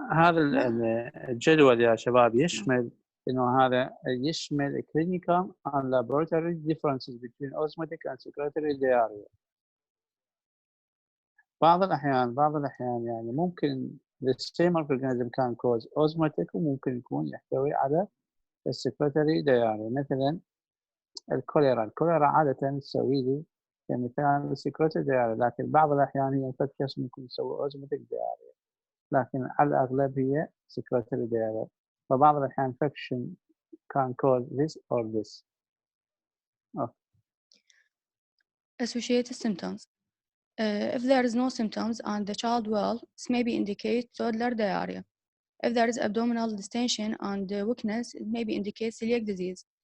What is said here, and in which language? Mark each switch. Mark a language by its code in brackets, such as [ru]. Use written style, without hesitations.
[ar] هذا الجدول يا شباب يشمل انه هذا يشمل [en] clinical and laboratory differences between osmotic and secretory diarrhea. [ar] بعض الأحيان يعني ممكن [en] the same organism can cause osmotic [ar] وممكن يكون يحتوي على secretory diarrhea. مثلا الكوليرا عادة تسوي لي كمثال secretory diarrhea، لكن بعض الأحيان هي infectious ممكن تسوي osmotic diarrhea، لكن على الأغلب هي secretory diarrhea. فبعض الأحيان [en] infection can cause this or this. Associated symptoms. If there is no symptoms and the child well, this may be indicate toddler diarrhea. If there is abdominal distension and weakness, it may be indicate celiac disease.